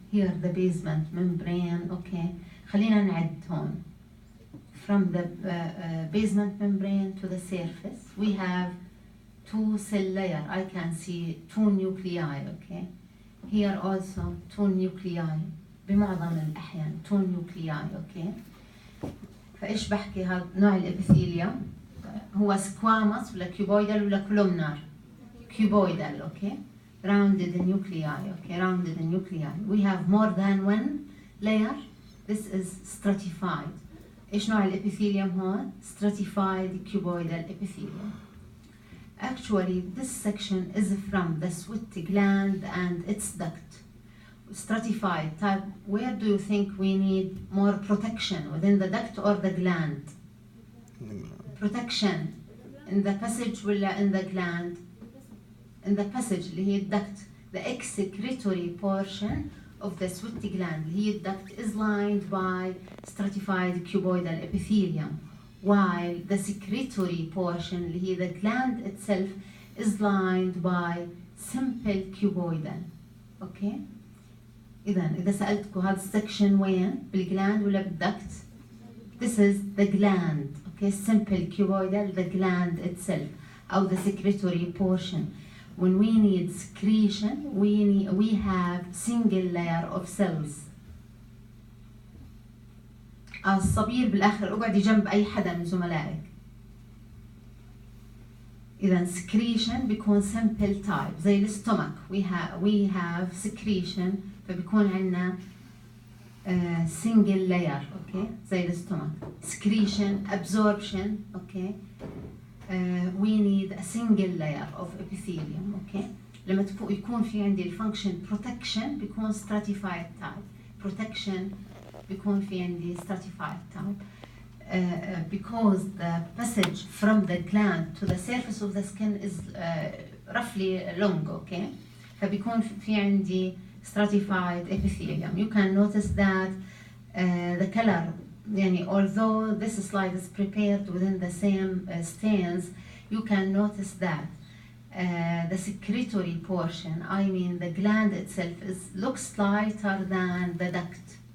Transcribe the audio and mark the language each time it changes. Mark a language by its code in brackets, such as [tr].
[en] Here the basement membrane. Okay. [ar] خلينا نعد هون. [en] From the basement membrane to the surface, we have two cell layer. I can see two nuclei. Okay. Here also two nuclei. [ar] بمعظم الأحيان [en] two nuclei. Okay. [ar] فإيش بحكي هذا نوع الإبيثيليوم؟ هو سكواموس ولا كيوبويدال ولا كولومنار؟ كيوبويدال. [en] Okay. Rounded nuclei. Okay. Rounded nuclei. We have more than one layer. This is stratified. [ar] إيش نوع الإبيثيليوم هون؟ [en] Stratified cuboidal epithelium. Actually, this section is from the sweat gland and its duct. Stratified type. Where do you think we need more protection, within the duct or the gland? Protection in the passage ولا in the gland? In the passage [ar] اللي هي [en] duct. The excretory portion of the sweat gland اللي هي duct is lined by stratified cuboidal epithelium, while the secretory portion اللي هي the gland itself is lined by simple cuboidal. Okay. [ar] إذا سألتكم هذا السكشن وين؟ بالجلاند ولا بالduct؟ [en] This is the gland. Okay, simple cuboidal, the gland itself, or the secretory portion. When we need secretion, we have single layer of cells. [ar] الصبير بالآخر اقعدي جنب أي حدا من زملائك. إذا secretion بيكون [en] simple type [ar] زي الستومك. [en] We have secretion [ar] فبيكون عندنا [en] single layer. [ar] Okay, زي الستومك. [en] Secretion, absorption. Okay. We need a single layer of epithelium. Okay. [ar] لما يكون في عندي [en] function protection [ar] بيكون [en] stratified type. [ar] Protection بيكون في عندي [en] stratified type. Because the passage from the gland to the surface of the skin is roughly long. Okay. [ar] فبيكون في عندي stratified epithelium. [en] You can notice that the color, although this slide is prepared within the same stains, you can notice that the secretory portion, the gland itself, looks lighter than the duct.